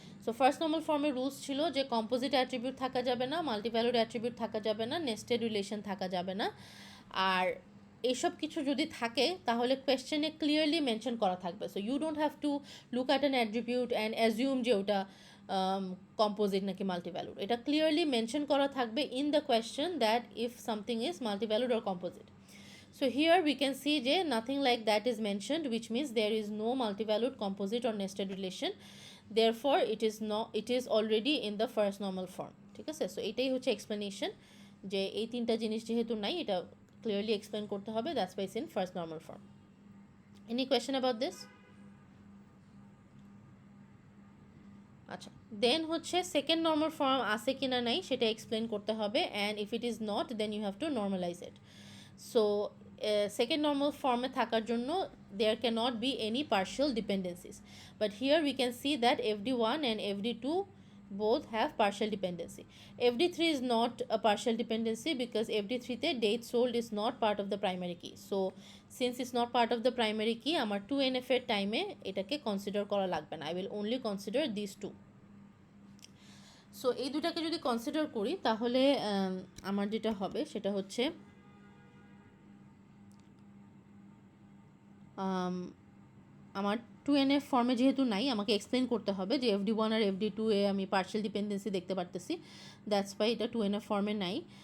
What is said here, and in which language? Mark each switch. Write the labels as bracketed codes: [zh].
[bn] So first normal ফর্মের rules ছিল যে কম্পোজিট অ্যাট্রিবিউট থাকা যাবে না, মাল্টিভ্যালুড অ্যাট্রিবিউট থাকা যাবে না, নেস্টেড রিলেশন থাকা যাবে না, আর এইসব কিছু যদি থাকে তাহলে কোয়েশ্চেনে ক্লিয়ারলি মেনশন করা থাকবে। [en] so you don't have to look at an attribute and assume [bn] যে ওটা কম্পোজিট নাকি মাল্টিভ্যালুড, এটা ক্লিয়ারলি মেনশন করা থাকবে [en] In the question that if something is multivalued or composite. So here we can see যে nothing like that is mentioned, which means there is no multivalued, composite or nested relation, therefore it is already in the first normal form. [bn] ঠিক আছে, so এটাই হচ্ছে explanation যে এই তিনটা জিনিস যেহেতু নাই এটা ক্লিয়ারলি এক্সপ্লেন করতে হবে, [en] That's why it's in first normal form. Any question about this? [bn] আচ্ছা, দেন হচ্ছে সেকেন্ড নর্মাল ফর্ম আছে কিনা নাই সেটা এক্সপ্লেন করতে হবে, [en] And if it is not then you have to normalize it. [bn] So second normal ফর্মে থাকার জন্য [en] there cannot be any partial dependencies, but here we can see that fd1 and fd2 both have partial dependency. fd3 is not a partial dependency because fd3 তে date sold is not part of the primary key, so since it's not part of the primary key [bn] আমার 2NF এর টাইমে এটাকে consider করা লাগবে না, [en] I will only consider these two. [bn] So এই দুটাকে যদি কনসিডার করি তাহলে আমার যেটা হবে সেটা হচ্ছে আমার 2NF ফর্মে যেহেতু নাই আমাকে এক্সপ্লেন করতে হবে যে fd1 আর fd2 এ আমি পার্শিয়াল ডিপেন্ডেন্সি দেখতে পারতেছি, [en] that's why [bn] এটা 2NF ফর্মে নাই।